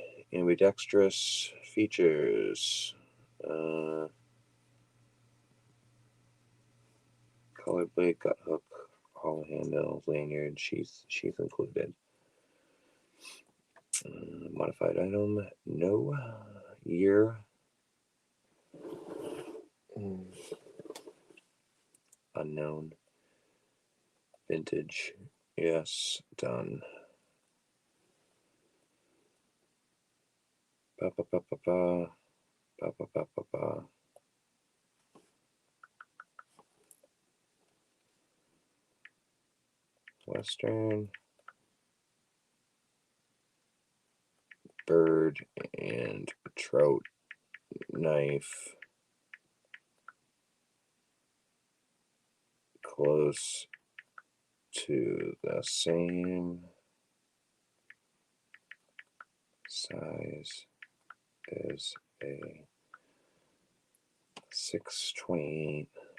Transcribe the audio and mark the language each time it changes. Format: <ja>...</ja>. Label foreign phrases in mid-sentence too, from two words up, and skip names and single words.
<en>Ambidextrous features. Collar blade, gut hook, hollow handle, lanyard, sheath included. Modified item, no. Year, unknown. Vintage, yes, done. Ba ba ba ba ba ba ba ba ba ba. Western, bird and trout knife, close to the same size as a 628.</en>